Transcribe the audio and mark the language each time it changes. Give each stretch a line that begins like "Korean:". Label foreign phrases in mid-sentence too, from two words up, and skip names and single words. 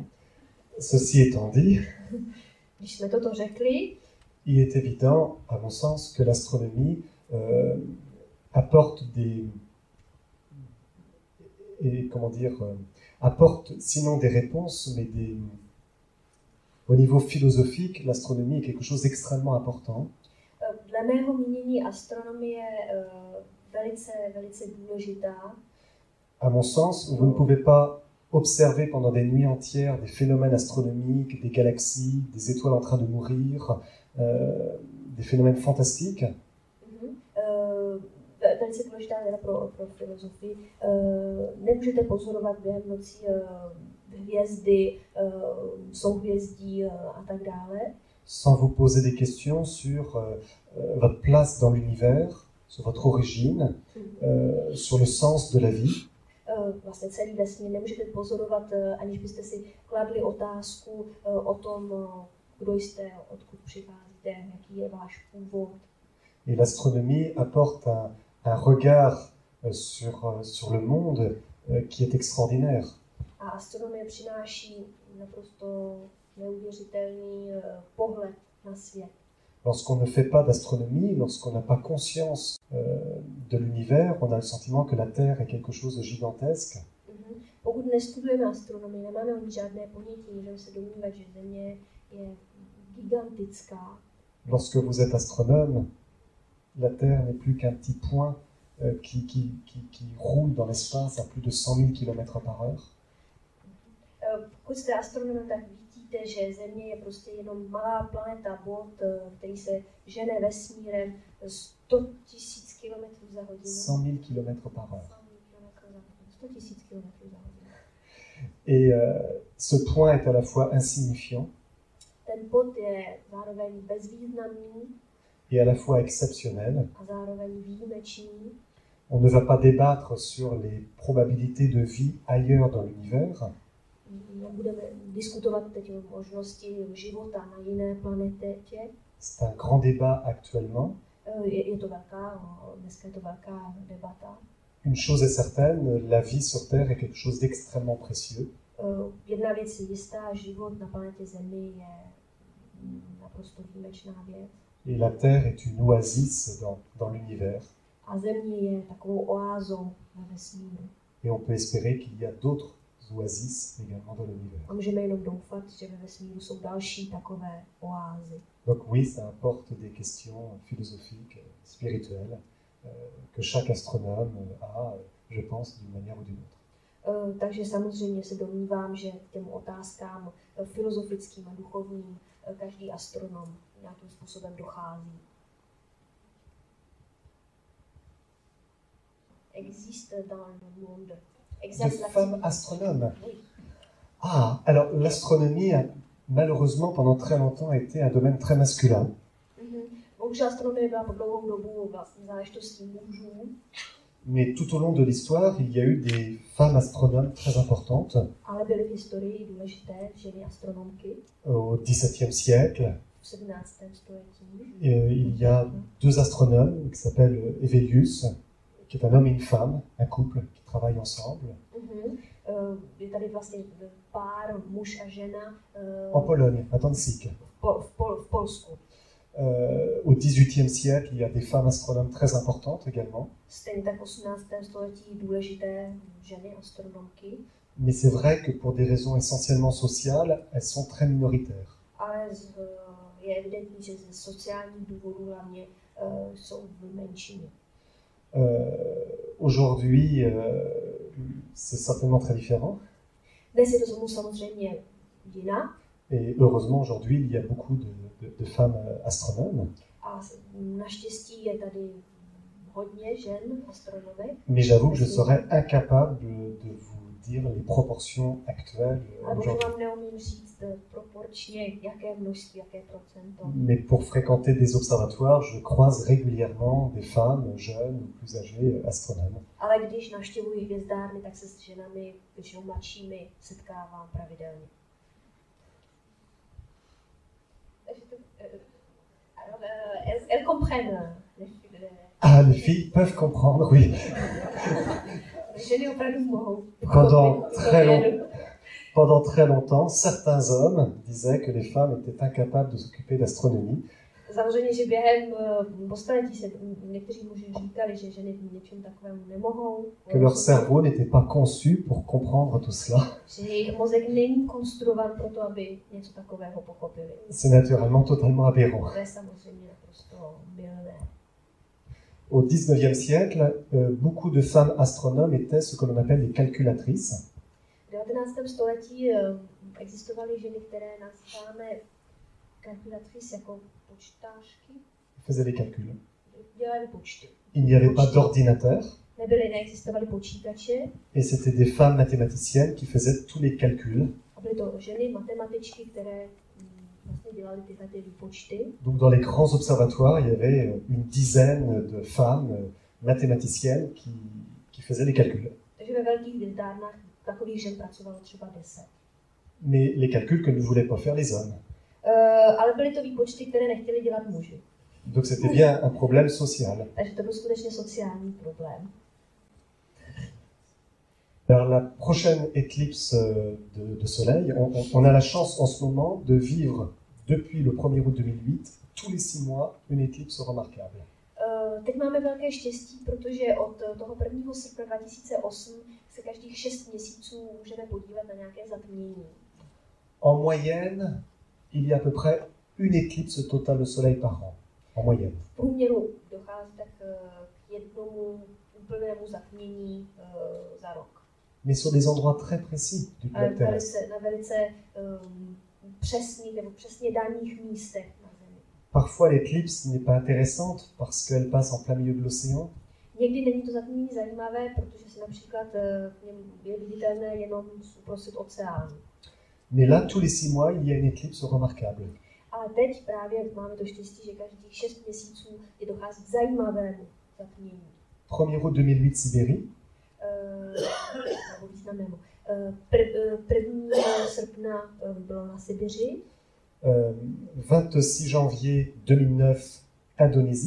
French: Ceci étant dit,
Czech: Když jsme toto řekli,
French: il est évident, à mon sens, que l'astronomie apporte apporte sinon des réponses, mais au niveau philosophique, l'astronomie est quelque chose d'extrêmement important.
Czech: dle mého mínění astronomie je velice důležitá.
French: À mon sens, vous ne pouvez pas observer pendant des nuits entières des phénomènes astronomiques, des galaxies, des étoiles en train de mourir, des phénomènes fantastiques.
Czech: Velice důležitá věda pro filozofii. Nemůžete pozorovat během nocí hvězdy, souhvězdí a tak dále.
French: Sans vous poser des questions sur votre place dans l'univers, sur votre origine, sur le sens de la vie.
Czech: Vlastně celý vesmír nemůžete pozorovat, aniž byste si kladli otázku o tom, kdo jste, odkud přicházíte, jaký je váš původ.
French: Et l'astronomie apporte un regard sur le monde qui est extraordinaire.
Czech: A astronomie přináší naprosto neuvěřitelný pohled na svět.
French: Lorsqu'on ne fait pas d'astronomie, lorsqu'on n'a pas conscience de l'univers, on a le sentiment que la Terre est quelque chose de gigantesque.
Czech: Pokud nestudujeme astronomii, nemáme o ní žádné ponětí, můžeme se domnívat, že Země je gigantická.
French: Lorsque vous êtes astronome, la Terre n'est plus qu'un petit point qui roule dans l'espace à plus de 100 000 km par heure.
Czech: Pokud jste astronom, tak vidíte, že Země je prostě jenom malá planeta, bod, který se žene vesmírem 100 000 km za hodinu.
French: 100 000 km par heure.
Czech: 100 000 km za hodinu.
French: Et ce point est à la fois insignifiant
Czech: Ten bod je zároveň bezvýznamný
French: et à la fois exceptionnel.
Czech: a zároveň výjimečný.
French: On ne va pas débattre sur les probabilités de vie ailleurs dans l'univers.
Czech: Nebudeme diskutovat teď o možnosti života na jiné planetě.
French: C'est un grand débat actuellement.
Czech: Je to dneska je to velká debata.
French: Une chose est certaine, la vie sur Terre est quelque chose d'extrêmement précieux.
Czech: Jedna věc je jistá, život na planetě Zemi je naprosto výjimečná věc.
French: Et la Terre est une oasis dans l'univers.
Czech: A Země je takovou oázou ve vesmíru.
French: Et on peut espérer qu'il y a d'autres oasis également dans l'univers.
Czech: A můžeme jenom doufat, že ve vesmíru jsou další takové oázy.
French: Donc oui, ça apporte des questions philosophiques, spirituelles, que chaque astronome a, je pense, d'une manière ou d'une autre.
Czech: Takže samozřejmě se domnívám, že k těm otázkám filozofickým a duchovním každý astronom nějakým způsobem dochází.
French: Existe dans le monde. De femmes astronomes. Ah, alors l'astronomie a malheureusement pendant très longtemps été un domaine très masculin.
Czech: Bohužel astronomie byla po dlouhou dobu vlastně záležitostí mužů.
French: Mais tout au long de l'histoire, il y a eu des femmes astronomes très importantes.
Czech: Ale byly v historii důležité ženy astronomky.
French: Au XVIIe siècle,
Czech: V 17. století.
French: il y a deux astronomes qui s'appellent Hevelius, qui est un homme et une femme, un couple qui travaillent ensemble.
Czech: Je tady vlastně pár, muž a žena.
French: En Pologne, à Danzig.
Czech: V Polsku.
French: Au XVIIIe siècle, il y a des femmes astronomes très importantes également.
Czech: Stejně tak v 18. století důležité ženy astronomky.
French: Mais c'est vrai que pour des raisons essentiellement sociales, elles sont très minoritaires.
Czech: Ale je evidentní, že ze sociálních důvodů hlavně jsou v menšině.
French: Aujourd'hui, c'est certainement très différent.
Czech: Dnes je to samozřejmě jinak.
French: Et heureusement, aujourd'hui, il y a beaucoup de femmes astronomes.
Czech: A naštěstí je tady hodně žen astronomek.
French: Mais j'avoue que je serais incapable de vous dire les proportions actuelles
Czech: Ale bohužel
French: aujourd'hui.
Czech: vám neumím říct proporčně, jaké množství, jaké procento.
French: Mais pour fréquenter des observatoires, je croise régulièrement des femmes jeunes ou plus âgées astronomes.
Czech: Ale když navštěvuji hvězdárny, tak se s ženami, většinou mladšími, setkávám pravidelně.
French: Elles comprennent. Ah, les filles peuvent comprendre, oui.
Czech: Ženy opravdu mohou.
French: Pendant très longtemps, certains hommes disaient que les femmes étaient incapables de s'occuper d'astronomie.
Czech: Samozřejmě, že během postaletí se někteří muži říkali, že ženy v něčem takovému nemohou.
French: Que leur cerveau n'était pas conçu pour comprendre tout cela.
Czech: Že jejich mozek není konstruovan pro to, aby něco takového pochopili.
French: C'est naturellement totalement aberrant.
Czech: To je samozřejmě naprosto mylné.
French: Au XIXe siècle, beaucoup de femmes astronomes étaient ce que l'on appelle des calculatrices.
Czech: V 19. století existovaly ženy, které nazýváme kalkulatrice jako počtářky.
French: Faisaient des calculs.
Czech: Dělaly počty.
French: Il n'y avait pas d'ordinateur.
Czech: Neexistovaly počítače.
French: Et c'était des femmes mathématiciennes qui faisaient tous les calculs.
Czech: A byly to ženy matematičky, které vlastně dělaly tyhle ty výpočty.
French: Donc dans les grands observatoires, il y avait une dizaine de femmes mathématiciennes qui faisaient les calculs.
Czech: Takže ve velkých hvězdárnách takových žen pracovalo třeba 10.
French: Mais les calculs que ne voulaient pas faire les hommes.
Czech: Ale byly to výpočty, které nechtěli dělat muži.
French: Donc c'était bien un problème social.
Czech: Takže to byl skutečně sociální problém.
French: Alors la prochaine éclipse de soleil, on a la chance en ce moment de vivre depuis le 1er août 2008, tous les 6 mois, une éclipse remarquable.
Czech: Teď máme velké štěstí, protože od toho 1. srpna 2008 se každých 6 měsíců můžeme podívat na nějaké zatmění.
French: En moyenne, il y a à peu près une éclipse totale de soleil par an. En moyenne.
Czech: V průměru dochází tak k jednomu úplnému zatmění za rok.
French: Mais sur des endroits très précis du globe terrestre.
Czech: Na velice přesných nebo přesně daných místech na Zemi.
French: Parfois l'éclipse n'est pas intéressante parce qu'elle passe en plein milieu de l'océan.
Czech: Někdy není to zatmění zajímavé, protože se například je viditelné jenom uprostřed oceánu.
French: Mais là, tous les 6 mois, il y a une éclipse remarquable.
Czech: Ale teď právě máme to štěstí, že každých 6 měsíců je dochází k zajímavému zatmění.
French: 1er août 2008, Sibérie.
Czech: Nebo významnému. 1. srpna bylo na Sibiři.
French: 26 janvier 2009, Indonésie.